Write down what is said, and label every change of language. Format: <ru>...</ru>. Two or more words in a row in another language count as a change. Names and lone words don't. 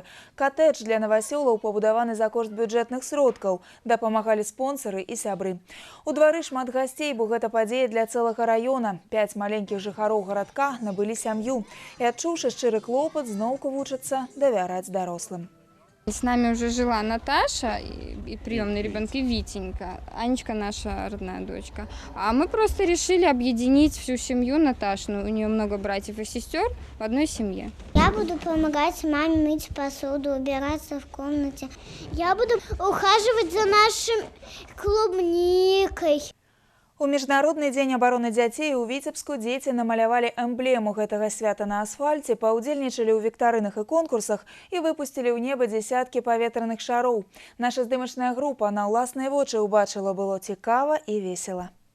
<be>Коттедж для новасёлаў пабудаваны за кошт бюджэтных сродкаў. Дапамагалі спонсары і сябры. У двары шмат гасцей, бо гэта падзея для цэлага раёна. 5 маленькіх жыхароў гарадка набылі сям'ю. І адчуўшы шчыры клопат, зноўку вучацца давяраць дарослым.</be> <ru>С нами уже жила Наташа и приемные ребенки Витенька, Анечка наша родная дочка. А мы просто решили объединить всю семью Наташину. У нее много братьев и сестер в одной семье. Я буду помогать маме мыть посуду, убираться в комнате. Я буду ухаживать за нашей клубникой.</ru> <be>У Міжнародны дзень абароны дзяцей у Віцебску дзеці намалявалі эмблему гэтага свята на асфальце, паўдзельнічалі ў віктарынах і конкурсах і выпусцілі ў неба дзесяткі паветраных шароў. Наша здымачная група на ўласныя вочы ўбачыла, было цікава і весела.</be>